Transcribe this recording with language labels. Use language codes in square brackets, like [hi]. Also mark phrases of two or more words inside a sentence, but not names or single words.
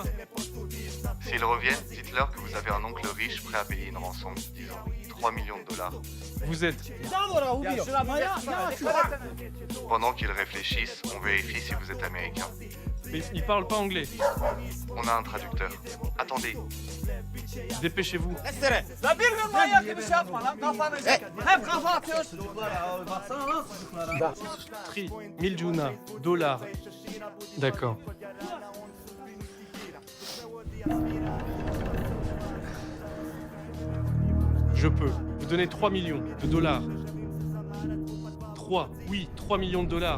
[fr] s'ils reviennent, dites-leur que vous avez un oncle riche prêt à payer une rançon, disons 3 millions de dollars. Vous êtes... Pendant qu'ils réfléchissent, on vérifie si vous êtes américain. Mais ils parlent pas anglais. On a un traducteur. Attendez, Dépêchez-vous. [tr] La bir gün manyak gibi şey yapma lan kafanı. Hep kafa atıyorsun. Baksana lan çocuklara. Tri, 1000 Juna, [fr] dollars. D'accord. Je peux vous donner 3 millions de dollars. 3, oui, 3 millions de dollars.